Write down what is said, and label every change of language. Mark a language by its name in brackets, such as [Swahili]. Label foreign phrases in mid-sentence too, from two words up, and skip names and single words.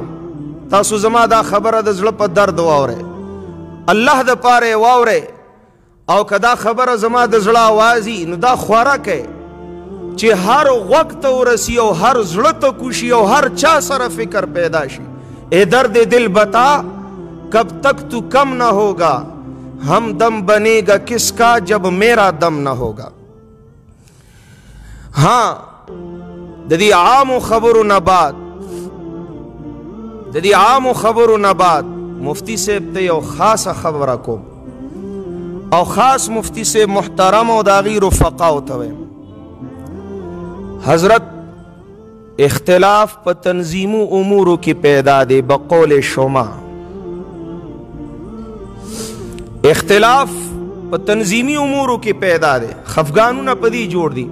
[Pashto] تاسو زما دا خبره د زړه په درد واورئ، الله د پاره واورئ، او که دا خبره زما د زړه آوازي نو دا خواره کوئ چې هر غوږ ته ورسی او هر زړه ته کوشي او هر چا سره فکر پیدا شي. [Urdu] اے درد دل بتا کب تک تو کم نہ ہوگا، ہم دم بنے گا کس کا جب میرا دم نہ ہوگا. [Pashto] ہاں د دې عام خبرو نه بعد مفتی صاحب ته یو خاصه خبره کوم او خاص مفتی صاحب محترم او د هغوی رفقاو ته وایم. حضرت اختلاف په تنظیمو امورو کې پیدا دی، بقول شما اختلاف په تنظیمی امورو کې پیدا دی، خفګانونه په دې جوړ دي.